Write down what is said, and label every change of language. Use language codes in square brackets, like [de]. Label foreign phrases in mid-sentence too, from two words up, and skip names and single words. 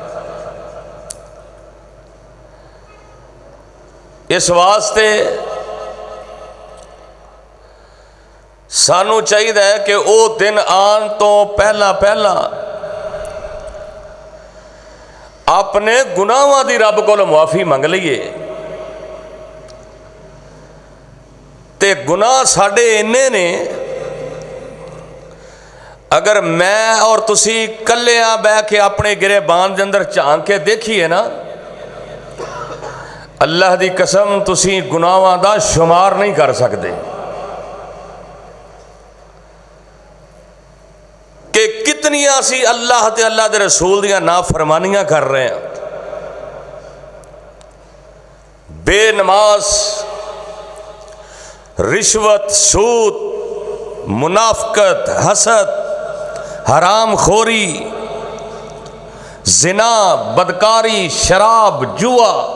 [pa] اس واسطے سانو چاہیے کہ او دن آن تو پہلا اپنے گناہاں دی رب کو معافی منگ لئیے. تے گناہ ساڑے انہیں نے اگر میں اور تسی کلیاں بہ کے اپنے گرے باندھ دے اندر چانک کے دیکھیے نا، اللہ دی قسم تسی گناہاں دا شمار نہیں کر سکتے کہ کتنی سی اللہ تے اللہ دے رسول دیاں نافرمانیاں کر رہے ہیں. [ur] بے نماز، رشوت، سود، منافقت، حسد، حرام خوری، زنا، بدکاری، شراب، جوا.